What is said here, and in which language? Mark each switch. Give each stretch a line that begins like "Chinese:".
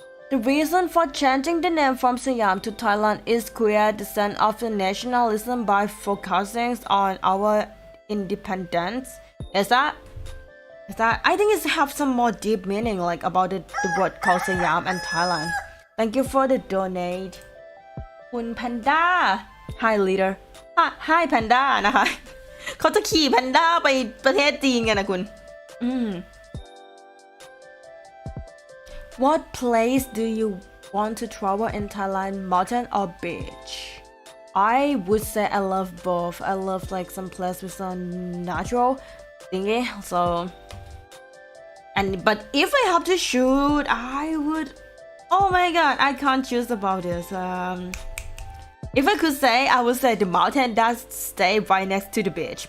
English: The reason for changing the name from Siam to Thailand is clear descent of the nationalism by focusing on our independence. Is that I think it's have some more deep meaning like about the word called Siam and Thailand. Thank you for the donate.
Thai: คุณแพนด้า
English: Hi leader. Hi Panda
Thai: นะคะเขาจะขี่แพนด้าไปประเทศจีนกันนะคุณ
English: What place do you want to travel in Thailand, mountain or beach? I would say I love both. I love like some place with some natural thingy. So, but if I have to shoot, I would. Oh my god, I can't choose about this. If I could say, I would say the mountain does stay right next to the beach.